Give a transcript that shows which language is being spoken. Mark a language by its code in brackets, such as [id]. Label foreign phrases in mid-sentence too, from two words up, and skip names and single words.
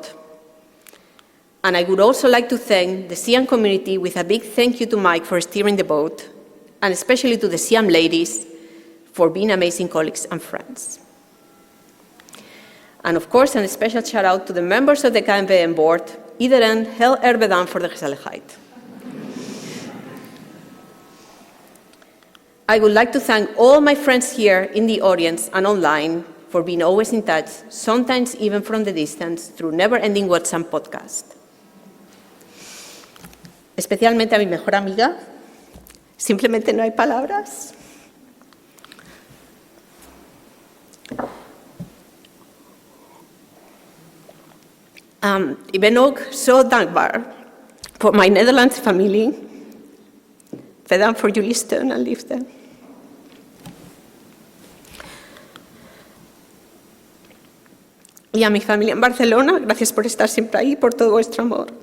[en] And I would also like to thank the SIAM community with a big thank you to Mike for steering the boat, and especially to the SIAM ladies for being amazing colleagues and friends. And of course, a special shout out to the members of the KNVM board, [nl] iedereen heel erg bedankt voor de gezelligheid. [en] I would like to thank all my friends here in the audience and online for being always in touch, sometimes even from the distance, through never-ending WhatsApp podcast. [es] Especialmente a mi mejor amiga, simplemente no hay palabras. [nl] Ik ben ook zo dankbaar voor mijn Nederlandse familie. Bedankt voor jullie steun en liefde. [es] Y a mi familia en Barcelona, gracias por estar siempre ahí, por todo vuestro amor.